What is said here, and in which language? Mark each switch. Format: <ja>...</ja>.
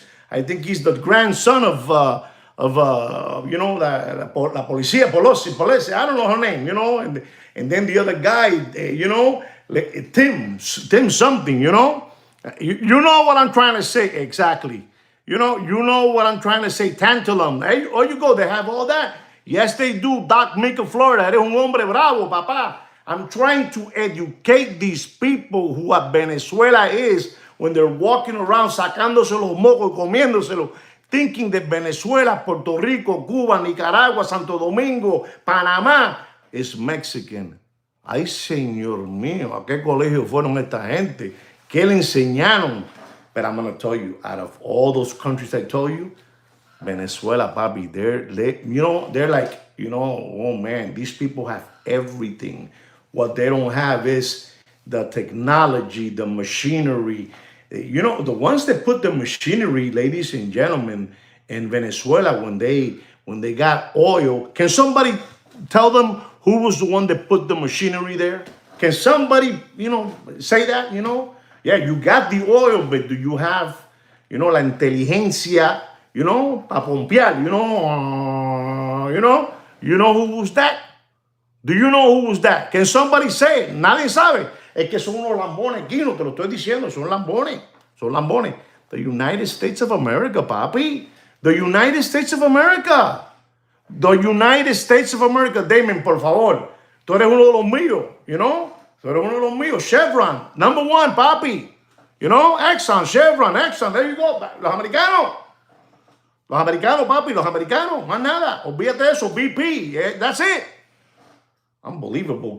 <en>I think he's the grandson of you know,</en> <es>la policía,</es> <en>Pelosi, I don't know her name, you know, and then the other guy, you know, Tim something, you know, you know what I'm trying to say exactly, you know what I'm trying to say, tantalum, hey, oh, you go, they have all that, yes, they do, Doc Mica, Florida,</en> <es>eres un hombre bravo, papá.</es> <en>I'm trying to educate these people who what Venezuela is when they're walking around</en> <es>sacándose los mocos, comiéndoselo,</es> <en>thinking that Venezuela, Puerto Rico, Cuba, Nicaragua, Santo Domingo, Panamá is Mexican.</en> <es>Ay, señor mío, ¿a qué colegio fueron esta gente? ¿Qué le enseñaron?</es> <en>But I'm going to tell you, out of all those countries I told you, Venezuela, papi, they're like, you know, oh man, these people have everything. What they don't have is the technology, the machinery. You know, the ones that put the machinery, ladies and gentlemen, in Venezuela when they got oil, can somebody tell them who was the one that put the machinery there? Can somebody, you know, say that, you know? Yeah, you got the oil, but do you have, you know,</en> <es>la inteligencia,</es> <en>you know,</en> <es>para pompear,</es> <en>you know? You know who was that? Do you know who was that? Can somebody say it?</en> <es>Nadie sabe. Es que son unos lambones, Guino, te lo estoy diciendo, son lambones. Son lambones.</es> <en>The United States of America, papi. The United States of America. The United States of America.</en> <es>Damon, por favor. Tú eres uno de los míos,</es> <en>you know?</en> <es>Tú eres uno de los míos. Chevron,</es> <en>number one,</en> <es>papi.</es> <en>You know?</en> <es>Exxon, Chevron, Exxon.</es> <en>There you go.</en> <es>Los americanos. Los americanos, papi. Los americanos. Más nada. Olvídate de eso. BP.</es> <en>That's it. Unbelievable.</en>